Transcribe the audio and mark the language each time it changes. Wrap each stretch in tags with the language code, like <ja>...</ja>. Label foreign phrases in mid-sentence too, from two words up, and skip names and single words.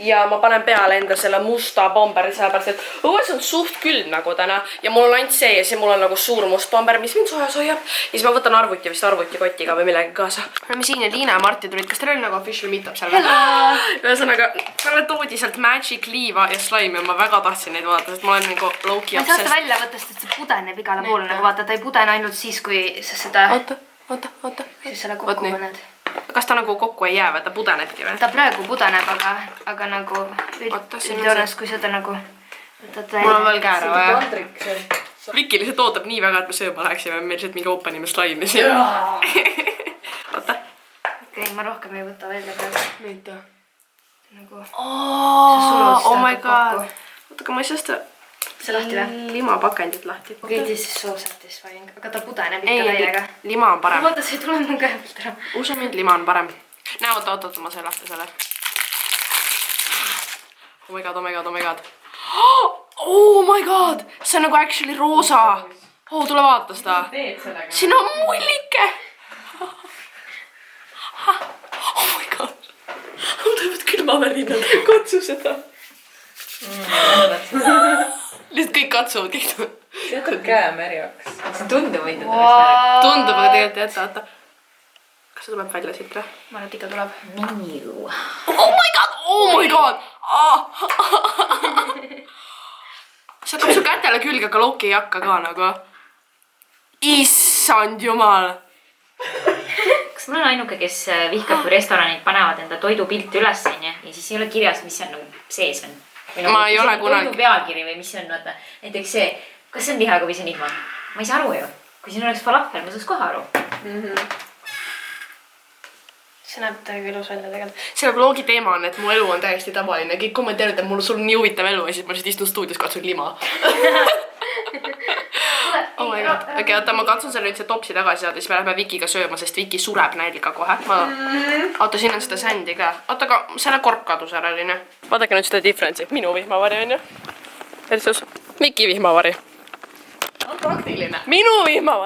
<et>Ja ma panen peale enda selle musta bomberi, sellepärast, et õues on suht külm nagu täna. Ja mul on ainult see ja see mul on nagu suur must bomber, mis mind soojas hoiab. Ja siis ma võtan arvuti vist arvutikotiga või millegi kaasa. Oleme siin ja Liina ja Marti tulid. Kas teil oli nagu</et> <en>official meetup</en> <et>seal? Ühesõnaga, talle toodi sealt Magic Liiva ja slaimi ja ma väga tahtsin neid vaadata, sest ma olen nagu</et> <en>low-key obsessed.</en> <et>Ma ei saa välja võtta, sest see pudeneb igale poole, nagu vaata, ta ei pudene ainult siis, kui sa seda... Oota. Siis selle kokku paned. Kas ta nagu kokku ei jää või, ta pudenebki või? Ta praegu pudeneb, aga nagu... Üldjoonest, kui seda nagu... Mul on veel kääre vaja. Viki lihtsalt ootab nii väga, et me sööma läheksime, meil lihtsalt mingi openime slaimi siin. Oota. Okei, ma rohkem ei võta välja praegu. Mida? Nagu...</et> <en>Oh my god.</en> <et>Oota, aga ma ei saa seda... See lahti või? Limapakendit lahti. Okei,</et> <en>this is so satisfying.</en> <et>Aga ta pudeneb ikka täiega. Lima on parem. Vaata, see ei tule mu käe pealt ära. Usu mind, lima on parem. Näe, oota, ma sai lahti selle.</et> <en>Oh my god. Oh my god!</en> <et>See on nagu actually roosa. Oh, tule vaata seda. Siin on mullike.</et> <en>Oh my god.</en> <et>Mul tulevad külmavärinad. Katsu seda. Lihtsalt kõik katsuvad kõik. Jätab käe märjaks. See tundub võinud Tundub, aga tegelikult jätta, oota. Kas see tuleb välja siit või? Ma arvan, et ikka tuleb. Minu.</et> <en>Oh my god!</en> <et>See hakkab su kätele külge, aga Loki ei hakka ka nagu. Issand jumal! Kas ma olen ainuke, kes vihkab, kui restoranid panevad enda toidupilti üles ja siis ei ole kirjas, mis on nagu sees on? Ma ei ole kunagi. Toidu pealkiri või mis see on, vaata. Näiteks see, kas see on liha või see on ihma? Ma ei saa aru ju. Kui siin oleks falafel, ma saaks kohe aru. See näeb täiega ilus välja tegelikult. Selle vlogi teema on, et mu elu on täiesti tavaline. Kõik kommenteerivad, et sul on nii huvitav elu ja siis ma lihtsalt istun stuudios, katsun lima.</et> <en>Oh my god.</en> <et>Okei, oota, ma katsun selle nüüd see topsi tagasi saada, siis me lähme Vikiga sööma, sest Viki sureb nälga kohe. Oota, siin on seda sändi ka. Oota, aga selle kork kadus ära oli, ne? Vaadake nüüd seda difference'i. Minu vihmavari on ju. Versus Viki vihmavari. On praktiline. Minu vihmavari.</et>